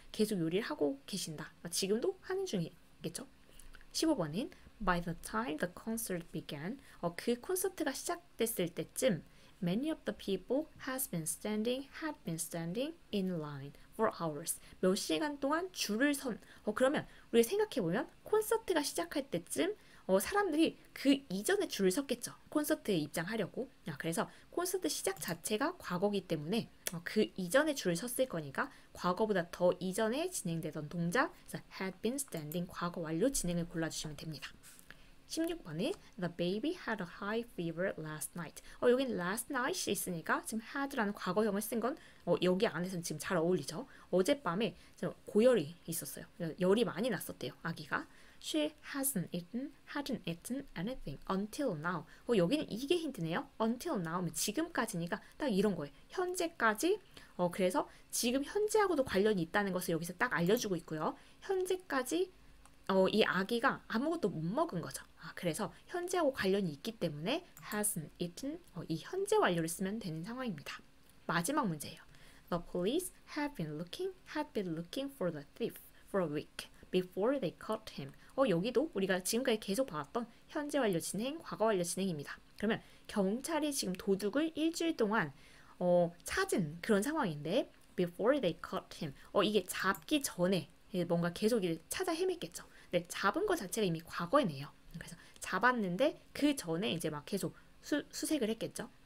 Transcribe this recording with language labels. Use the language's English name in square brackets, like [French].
[Korean] 계속 요리를 하고 계신다. 지금도 하는 중이겠죠. [English] 15번인 By the time the concert began. [Korean] 그 콘서트가 시작됐을 때쯤 [English] Many of the people had been standing in line for hours. [Korean] 몇 시간 동안 줄을 선. 그러면 우리가 생각해보면 콘서트가 시작할 때쯤 사람들이 그 이전에 줄을 섰겠죠. 콘서트에 입장하려고. 그래서 콘서트 시작 자체가 과거기 때문에 그 이전에 줄을 섰을 거니까 과거보다 더 이전에 진행되던 동작, 그래서 [English] had been standing [Korean] 과거 완료 진행을 골라주시면 됩니다. [English] 16번에 The baby had a high fever last night. [Korean] 여긴 last night이 있으니까 지금 had라는 과거형을 쓴 건 여기 안에서는 지금 잘 어울리죠. 어젯밤에 고열이 있었어요. 열이 많이 났었대요. 아기가. [English] She hadn't eaten anything until now. [Korean] 여기는 이게 힌트네요. [English] Until now면 [Korean] 지금까지니까 딱 이런 거예요. 현재까지. 그래서 지금 현재하고도 관련이 있다는 것을 여기서 딱 알려주고 있고요. 현재까지 이 아기가 아무것도 못 먹은 거죠. 그래서 현재하고 관련이 있기 때문에 [English] hasn't eaten [Korean] 이 현재 완료를 쓰면 되는 상황입니다. 마지막 문제예요. [English] The police had been looking for the thief for a week before they caught him. [Korean] 여기도 우리가 지금까지 계속 봐왔던 현재 완료 진행, 과거 완료 진행입니다. 그러면 경찰이 지금 도둑을 일주일 동안 찾은 그런 상황인데 [English] before they caught him. [Korean] 이게 잡기 전에 뭔가 계속 찾아 헤맸겠죠. 근데 잡은 것 자체가 이미 과거이네요. 그래서 잡았는데 그 전에 이제 막 계속 수색을 했겠죠.